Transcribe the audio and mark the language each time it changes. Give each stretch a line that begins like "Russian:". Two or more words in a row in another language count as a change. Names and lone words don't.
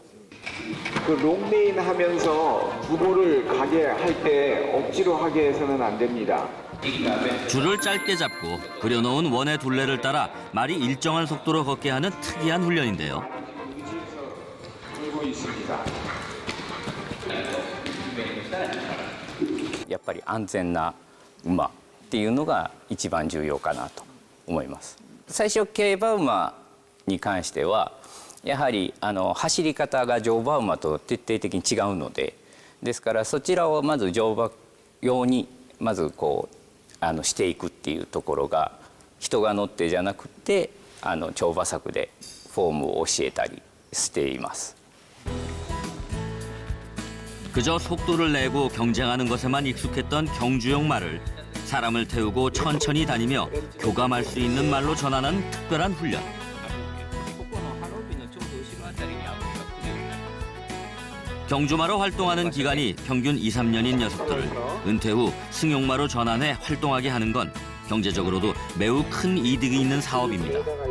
Korean: 그 롱레인 하면서 부보를 가게 할 때 억지로 하게 해서는 안 됩니다. 줄을 짧게 잡고 그려놓은 원의 둘레를 따라 말이 일정한 속도로 걷게 하는 특이한 훈련인데요. 돌고 있습니다.
Japanese: やっぱり安全な馬っていうのが一番重要かなと思います。最初競馬馬に関してはやはり走り方が乗馬馬と徹底的に違うので、ですからそちらをまず乗馬用にまずしていくっていうところが人が乗ってじゃなくて乗馬策でフォームを教えたりしています。
Korean: 그저 속도를 내고 경쟁하는 것에만 익숙했던 경주용 말을 사람을 태우고 천천히 다니며 교감할 수 있는 말로 전하는 특별한 훈련. 경주마로 활동하는 기간이 평균 2, 3년인 녀석들을 은퇴 후 승용마로 전환해 활동하게 하는 건 경제적으로도 매우 큰 이득이 있는 사업입니다.